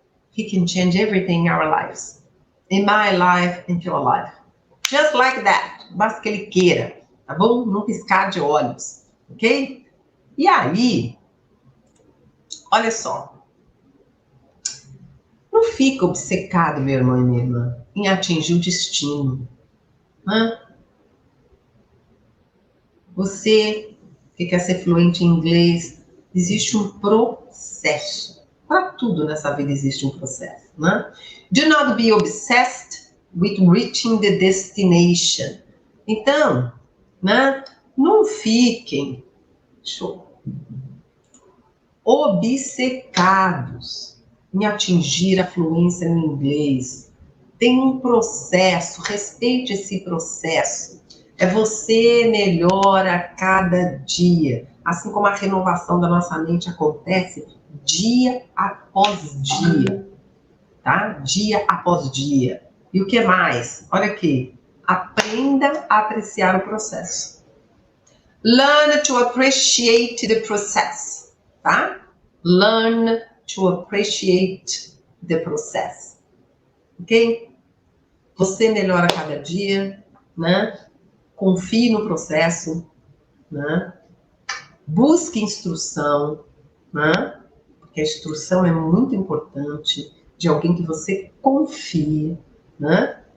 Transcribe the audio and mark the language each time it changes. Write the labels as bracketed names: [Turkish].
[English] He can change everything in our lives. In my life, in your life. Just like that. [Portuguese] Basta que ele queira, tá bom? Num piscar de olhos, ok? E aí, olha só. Não fica obcecado, meu irmão e minha irmã, em atingir o destino. Né? Você que quer ser fluente em inglês, existe um processo. Para tudo nessa vida existe um processo. Né? [English] Do not be obsessed with reaching the destination. [Portuguese] Então, né, não fiquem obcecados em atingir a fluência no inglês. Tem um processo, respeite esse processo. É você melhora a cada dia. Assim como a renovação da nossa mente acontece dia após dia, tá? Dia após dia. E o que mais? Olha aqui. Aprenda a apreciar o processo. [English] Learn to appreciate the process, tá? Learn to appreciate the process. Ok? [Portuguese] Você melhora a cada dia, né? Confie no processo, né? Busque instrução, né? Porque a instrução é muito importante, de alguém que você confie, né?